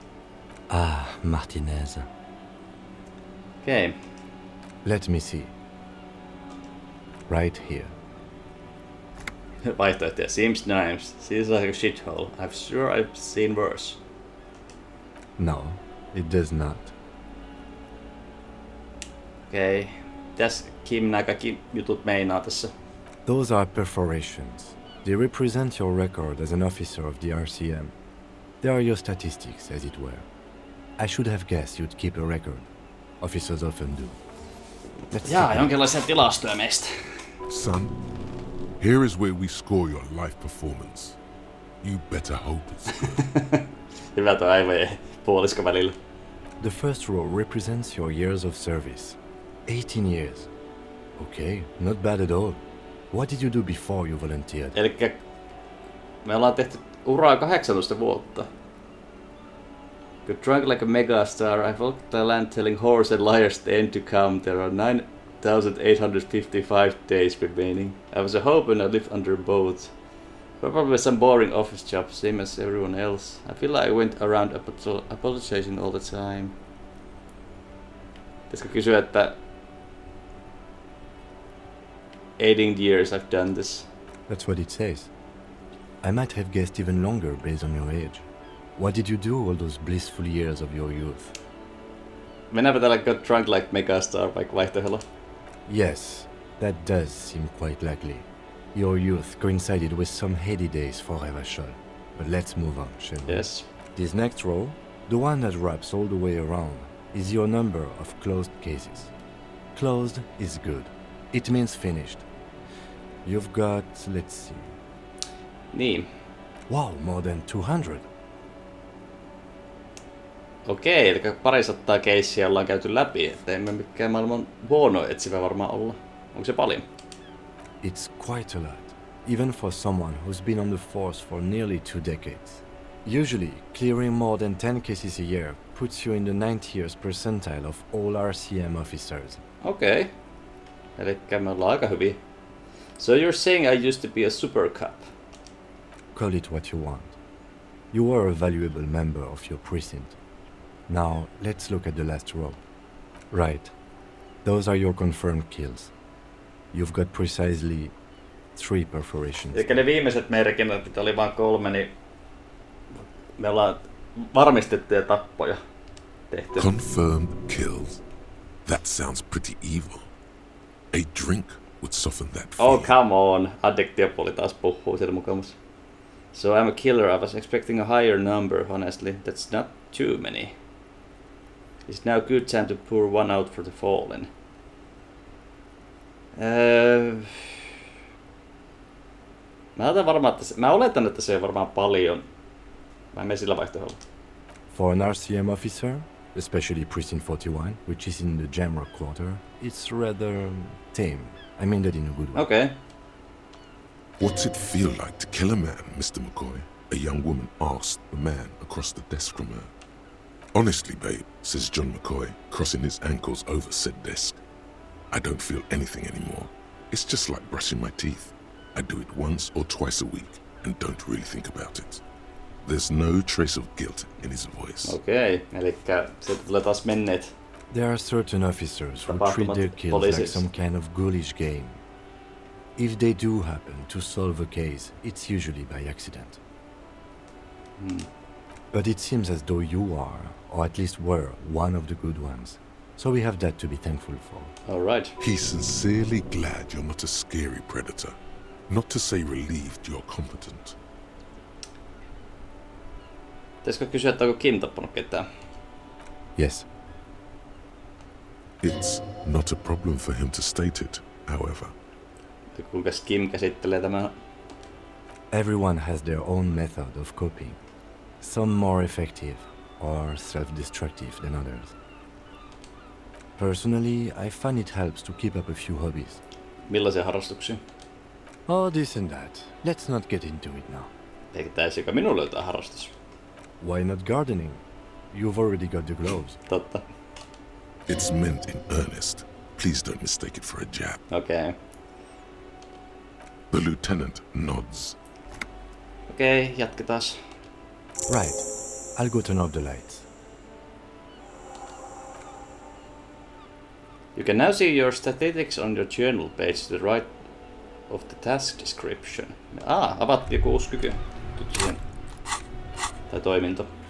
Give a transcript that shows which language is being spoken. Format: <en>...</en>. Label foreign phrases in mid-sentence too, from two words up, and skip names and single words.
<en>Ah, Martinez. Okay. Let me see. Right here. Vaihtoehtoja. Seems nice. Seems like a shithole. I'm sure I've seen worse. No, it does not.</en> <fi>Okei. Tässä Kim nämä kaikki jutut meinaa tässä.</fi> <en>Those are perforations. They represent your record as an officer of the RCM. They are your statistics, as it were. I should have guessed you'd keep a record. Officers often do. Let's</en> <fi>Jaa,</fi> <en>see.</en> <fi>jonkinlaisia tilastoja meistä.</fi> <en>Son, here is where we score your life performance. You better hope it's good.</en> <fi>Hyvä toi aivojen puolisko välillä.</fi> <en>The first row represents your years of service. 18 years. Okay, not bad at all. What did you do before you volunteered?</en> <fi>Elikkä me ollaan tehty uraa 18 vuotta.</fi> <en>Got drunk like a megastar. I walked the land telling horse and liars the end to come. There are 9,855 days remaining. I was a hope and I lived under a boat. Probably some boring office job, same as everyone else. I feel like I went around apologizing all the time.</en> <fi>Pitäisikö kysyä, että</fi> <en>18 years I've done this. That's what it says. I might have guessed even longer based on your age. What did you do all those blissful years of your youth?</en> <fi>Mennäänpä täällä</fi> <en>got drunk like megastar</en> <fi>vaikka vaihtoehdolla.</fi> <en>Yes, that does seem quite likely. Your youth coincided with some heady days for Revachol. But let's move on, shall we? Yes. This next row, the one that wraps all the way around, is your number of closed cases. Closed is good. It means finished. You've got, let's see.</en> <fi>Niin.</fi> <en>Wow, more than 200.</en> <fi>Okei, eli 200 keissiä ollaan käyty läpi, että emme mikään maailman huono etsivä varmaan olla. Onko se paljon?</fi> <en>It's quite a lot, even for someone who's been on the force for nearly 2 decades. Usually, clearing more than 10 cases a year puts you in the 90th percentile of all RCM officers.</en> <fi>Okei. Eli me ollaan aika hyviä.</fi> <en>So you're saying I used to be a super cop? Call it what you want. You were a valuable member of your precinct. Now, let's look at the last row. Right. Those are your confirmed kills. You've got precisely 3 perforations.</en> <fi>Eli ne viimeiset merkinnät, mitä oli vain 3, niin me ollaan varmistettuja tappoja tehty.</fi> <en>Confirmed kills. That sounds pretty evil. A drink would soften that fear. Oh, come on.</en> <fi>Addiktiopuoli taas puhuu siellä mukamassa.</fi> <en>So I'm a killer. I was expecting a higher number, honestly. That's not too many. It's now a good time to pour one out for the fallen.</en> <fi>Mä oletan, että se on varmaan paljon. Mä menen sillä vaihtoehdolla.</fi> <en>For an RCM officer, especially Precinct 41, which is in the Jamrock quarter, it's rather tame. I mean that in a good way. Okay. What's it feel like to kill a man, Mr. McCoy? A young woman asked the man across the desk from her. Honestly, babe, says John McCoy, crossing his ankles over said desk. I don't feel anything anymore. It's just like brushing my teeth. I do it once or twice a week and don't really think about it. There's no trace of guilt in his voice.</en> <fi>Okei, elikkä sieltä tulee taas menneet.</fi> <en>There are certain officers who treat their kills like some kind of ghoulish game. If they do happen to solve a case, it's usually by accident. But it seems as though you are, or at least were, one of the good ones. So we have that to be thankful for. Alright. He's sincerely glad you're not a scary predator. Not to say relieved you're competent.</en> <fi>Pitäisikö kysyä, että onko Kim tappanut ketään?</fi> <en>Yes. It's not a problem for him to state it, however.</en> <fi>Kuinka Kim käsittelee tämän?</fi> <en>Everyone has their own method of coping. Some more effective or self-destructive than others. Personally, I find it helps to keep up a few hobbies.</en> <fi>Millaisia harrastuksia?</fi> <en>Oh, this and that. Let's not get into it now.</en> <fi>Eikä täisikö minulle jotain harrastus?</fi> <en>Why not gardening? You've already got the gloves.</en> <fi>Totta.</fi> <en>It's meant in earnest. Please don't mistake it for a jab.</en> <fi>Okei.</fi> <en>The lieutenant nods.</en> <fi>Okei, jatketaan.</fi> <en>Right. I'll go turn off the lights. You can now see your statistics on your journal page to the right of the task description.</en> <fi>Avattiin joku uusi kyky. Tai toiminto.</fi>